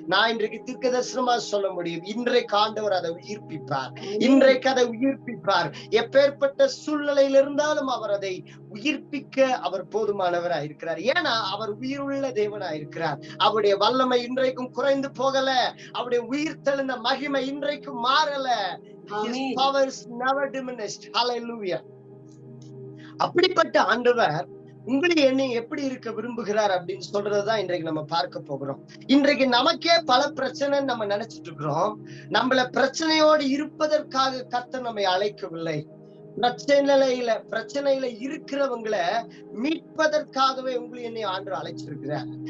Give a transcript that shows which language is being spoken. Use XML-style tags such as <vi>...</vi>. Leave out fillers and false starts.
<ta>நான் இன்றைக்கு தீர்க்கதரிசனமா சொல்ல முடியும், இன்றைக்கு ஆண்டவர் அதை உயிர்ப்பிப்பார். இன்றைக்கு அதை உயிர்ப்பிப்பார். எப்பேற்பட்ட சூழ்நிலையில் இருந்தாலும் அவர் அதை உயிர்ப்பிக்க அவர் போதுமானவரா இருக்கிறார். ஏன்னா அவர் உயிருள்ள தேவனா இருக்கிறார். அவருடைய வல்லமை இன்றைக்கும் குறைந்து போகல, அவருடைய உயிர் தெழுந்த மகிமை இன்றைக்கும் மாறல.</ta> <en>His power is never diminished. Hallelujah.</en> <ta>அப்படிப்பட்ட ஆண்டவர் உங்களை என்னை எப்படி இருக்க விரும்புகிறார் அப்படின்னு சொல்றதுதான் இன்றைக்கு நம்ம பார்க்க போகிறோம். இன்றைக்கு நமக்கே பல பிரச்சனை நம்ம நினைச்சிட்டு இருக்கிறோம். நம்மள பிரச்சனையோடு இருப்பதற்காக கர்த்தர் நம்மை அழைக்கவில்லை. பிரச்சனையில இருக்கிறவங்களை மீட்பதற்காகவே உங்களை என்னை ஆண்டவர் அழைச்சிருக்கிறார்.</ta>